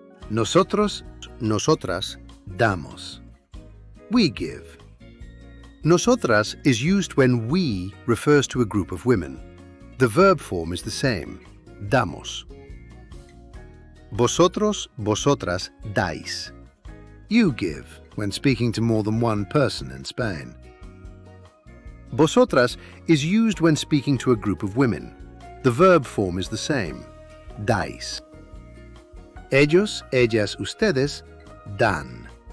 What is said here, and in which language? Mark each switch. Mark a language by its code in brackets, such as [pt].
[es] Nosotros, nosotras, damos. [en] We give. Nosotras is used when we refers to a group of women. The verb form is the same, damos. [es] Vosotros, vosotras, dais. [en] You give when speaking to more than one person in Spain. Vosotras is used when speaking to a group of women. The verb form is the same, dais. [es] Ellos, ellas, ustedes, dan.